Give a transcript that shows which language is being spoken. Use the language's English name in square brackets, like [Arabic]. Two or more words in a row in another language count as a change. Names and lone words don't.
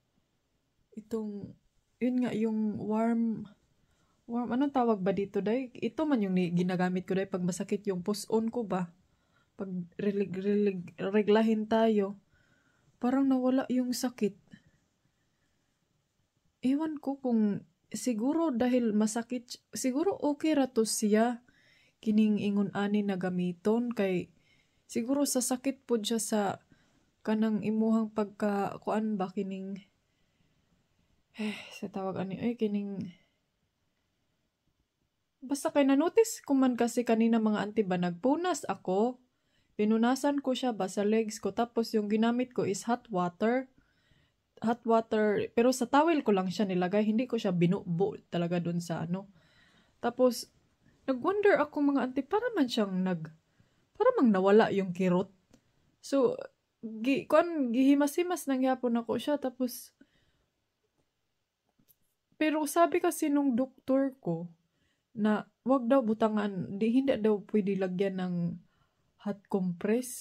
[Filipino] Yun nga, yung warm, anong tawag ba dito day? Ito man yung ginagamit ko day pag masakit yung push-on ko ba? Pag reglahin tayo. Parang nawala yung sakit. Ewan ko kung siguro dahil masakit, [Cebuano] siguro okay ra to siya kining ingon ani na gamiton kay siguro sa sakit po siya sa kanang imuhang pagka kuan ba kining Sa tawag ani ay kining basta kay na-notice ko man [Filipino] kasi kanina mga auntie ba nagpunas ako. Pinunasan ko siya ba sa legs ko tapos yung ginamit ko is [English] hot water. Hot water [Filipino] pero sa towel ko lang siya nilagay, hindi ko siya binubo talaga dun sa ano. Tapos nag-wonder ako mga auntie para man siyang para mang nawala yung kirot. [Cebuano] So gihimas-himas nang yapon ako siya tapos [Filipino] pero sabi kasi nung doktor ko na wag daw butangan, hindi daw pwede lagyan ng [English] hot compress.